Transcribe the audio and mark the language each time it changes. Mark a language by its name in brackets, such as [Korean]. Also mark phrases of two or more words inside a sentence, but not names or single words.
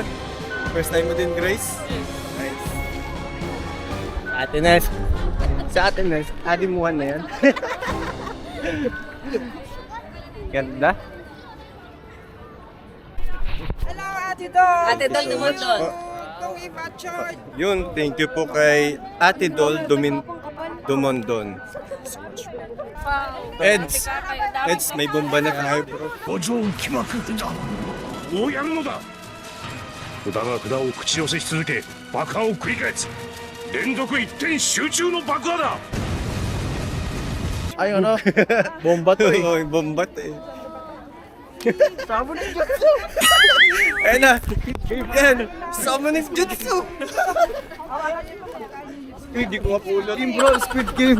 [English] First time [Filipino] mo din, Grace? Nice. Ate Nes. Sa Ate Nes, adimuhan na yan. Ganda. Ate Dol naman doon. Yun, [English] thank you [Filipino] po kay Ate Dol Dumondon. Eds, may bomba na tayo bro. [Japanese] 五条気まくったどうやるのだ札が札を口寄せし続け爆破を繰り返す連続一点集中の爆破だ [Filipino] Ay ano? Bomba to eh. Oo, bomba to eh. Ayun na! Yan! [English] Summoning Jutsu! [Filipino] Hindi ko mapulot. [English] Game bro, Squid Game.